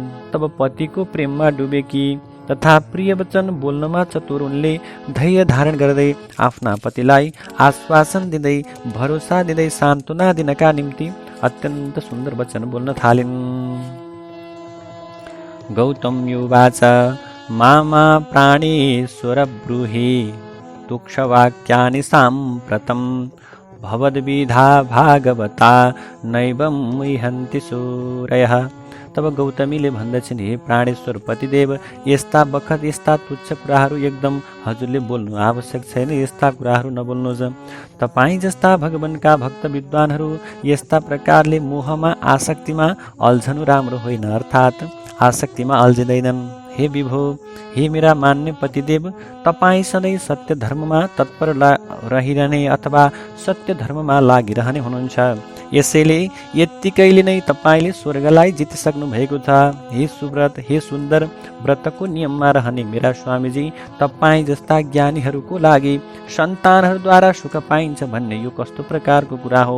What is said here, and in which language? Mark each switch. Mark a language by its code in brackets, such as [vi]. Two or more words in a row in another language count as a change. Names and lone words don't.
[ne] तब पतिको प्रेममा डुबेकी तथा प्रिय वचन बोल्नमा चतुर उनले धैर्य धारण गर्दै आफ्ना पतिलाई आश्वासन दिँदै भरोसा दिँदै सान्त्वना दिनका निम्ति अत्यन्त सुन्दर वचन बोल्न थालिन्। [sa] गौतम्युवाच मामा प्राणेश्वर ब्रूहि तुक्षवाक्यानि साम्प्रतं भवद्विधा भागवता नैवं मुह्यन्ति सूरयः। [ne] तब गौतमीले भन्दछन्, हे प्राणेश्वर पतिदेव, यस्ता बखत यस्ता तुच्छ कुराहरू एकदम हजुरले बोल्नु आवश्यक छैन। यस्ता कुराहरू नबोल्नुहोस्। तपाईँ जस्ता भगवानका भक्त विद्वानहरू यस्ता प्रकारले मोहमा आसक्तिमा अल्झनु राम्रो होइन, अर्थात् आसक्तिमा अल्झिँदैनन्। हे विभो, हे मेरा मान्य पतिदेव, तपाईँ सधैँ सत्य धर्ममा तत्पर रहिरहने अथवा सत्य धर्ममा लागिरहने हुनुहुन्छ। यसैले यत्तिकैले नै तपाईँले स्वर्गलाई जितिसक्नु भएको छ। हे सुव्रत, हे सुन्दर, व्रतको नियममा रहने मेरा स्वामीजी, तपाईँ जस्ता ज्ञानीहरूको लागि सन्तानहरूद्वारा सुख पाइन्छ भन्ने यो कस्तो प्रकारको कुरा हो?